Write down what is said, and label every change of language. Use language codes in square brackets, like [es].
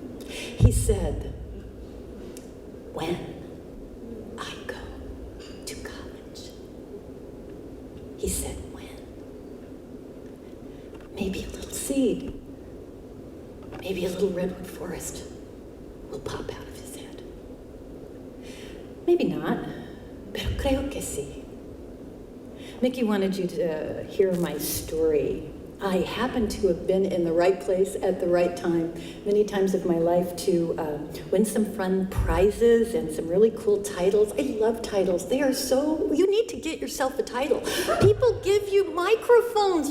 [en] He said, when I go to college, he said, when? Maybe a little seed, maybe a little redwood forest will pop out of his head. Maybe not, [es] pero creo que sí. [en] Mickey wanted you to hear my story. I happen to have been in the right place at the right time many times of my life to win some fun prizes and some really cool titles. I love titles. They are so, you need to get yourself a title. People give you microphones.